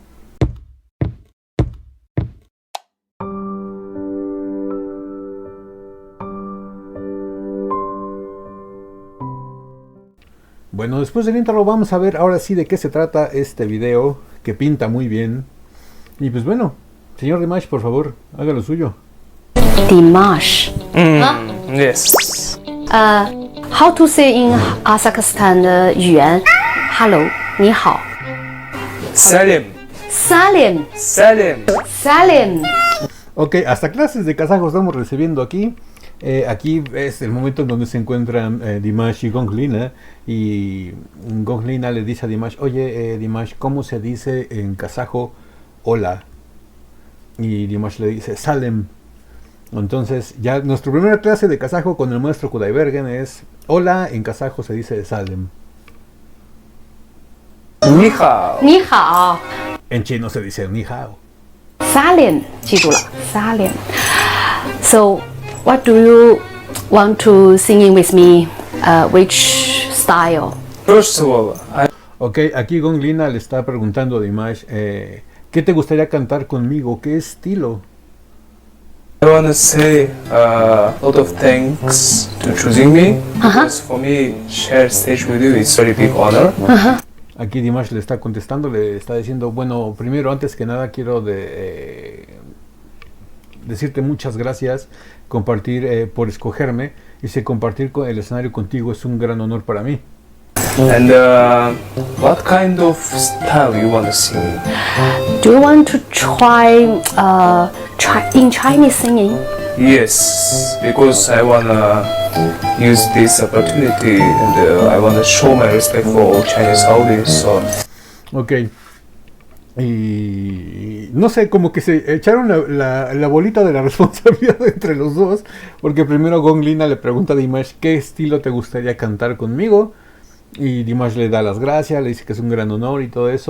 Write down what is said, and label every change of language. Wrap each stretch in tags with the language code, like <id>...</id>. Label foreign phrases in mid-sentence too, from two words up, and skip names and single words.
<es>Bueno, después del intro vamos a ver ahora sí de qué se trata este video, que pinta muy bien. Y pues bueno, señor Dimash, por favor, haga lo suyo. Dimash.</es> <en>Yes. How to say in Kazakhstan 语言 Hello, 你好</en> <kk>Salim. Salim. Salim. Salim.</kk> <es>Ok, hasta clases de kazajo estamos recibiendo aquí. Aquí es el momento en donde se encuentran Dimash y Gong Lina. Y Gong Lina le dice a Dimash: oye, Dimash, ¿cómo se dice en kazajo hola? Y Dimash le dice Salem. Entonces ya nuestra primera clase de kazajo con el maestro Kudaibergen es hola, en kazajo se dice Salem.</es> <zh>Ni hao. 你好</zh> <es>En chino se dice ni hao.</es> <zh>Salim. 记住了 Salim.</zh> <en>So, what do you want to sing with me? Which style? First of all, I</en> <es>Ok, aquí Gong Lina le está preguntando a Dimash, ¿qué te gustaría cantar conmigo? ¿Qué estilo?</es> <en>want to say a lot of thanks to choosing me. Because for me, share stage with you is very big honor.</en> <es>Aquí Dimash le está contestando, le está diciendo: bueno, primero, antes que nada, quiero decirte muchas gracias, compartir por escogerme. Dice: compartir el escenario contigo es un gran honor para mí.</es> <en>And what kind of style you want to sing? Do you want to try in Chinese singing? Yes, because I wanna use this opportunity and I wanna show my respect for Chinese audience. So Ok.</en> <es>Y no sé, como que se echaron la bolita de la responsabilidad entre los dos. Porque primero Gong Lina le pregunta a Dimash: ¿qué estilo te gustaría cantar conmigo? Y Dimash le da las gracias, le dice que es un gran honor y todo eso.</es>